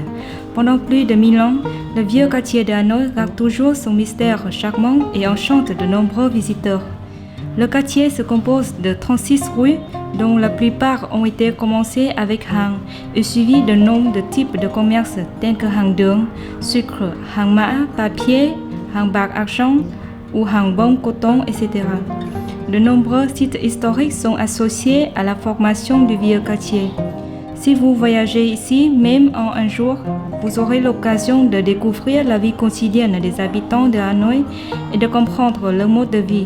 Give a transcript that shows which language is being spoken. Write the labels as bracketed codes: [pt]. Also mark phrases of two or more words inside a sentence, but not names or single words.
[fr] Pendant plus de 1000 ans, le vieux quartier de Hanoï garde toujours son mystère charmant et enchante de nombreux visiteurs. Le quartier se compose de 36 rues, dont la plupart ont été commencées avec hang et suivies de noms de types de commerce tels que hang đường, sucre, hang mã, papier, hang bạc argent ou hang bông coton, etc. De nombreux sites historiques sont associés à la formation du vieux quartier. Si vous voyagez ici, même en un jour, vous aurez l'occasion de découvrir la vie quotidienne des habitants de Hanoï et de comprendre leur mode de vie.